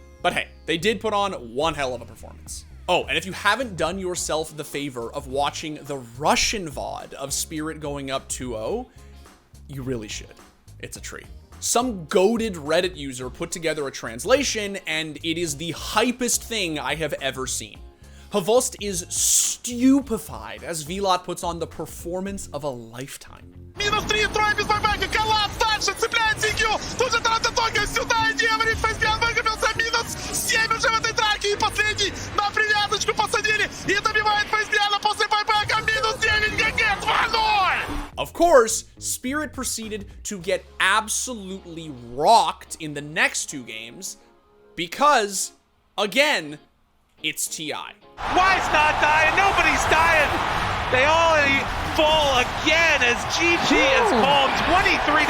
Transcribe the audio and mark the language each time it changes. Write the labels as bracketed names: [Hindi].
[English] But hey, they did put on one hell of a performance. Oh, and if you haven't done yourself the favor of watching the Russian VOD of Spirit going up 2-0, you really should. It's a treat. Some goated Reddit user put together a translation, and it is the hypest thing I have ever seen. Havost is stupefied as Vilot puts on the performance of a lifetime. [Russian] Минус 3, трое без байбека, коллапс, дальше цепляет CQ, тут же Тарататонга сюда, и Диэмри Фейсбиан выкопился, минус 7 уже в этой драке, и последний на привязочку посадили, и добивает Фейсбиана после байбека, минус 9 ГГ, 2-0! [English] Of course, Spirit proceeded to get absolutely rocked in the next two games, because, again, it's TI. Why's not dying? Nobody's dying. They all fall again as GG is called 23-3.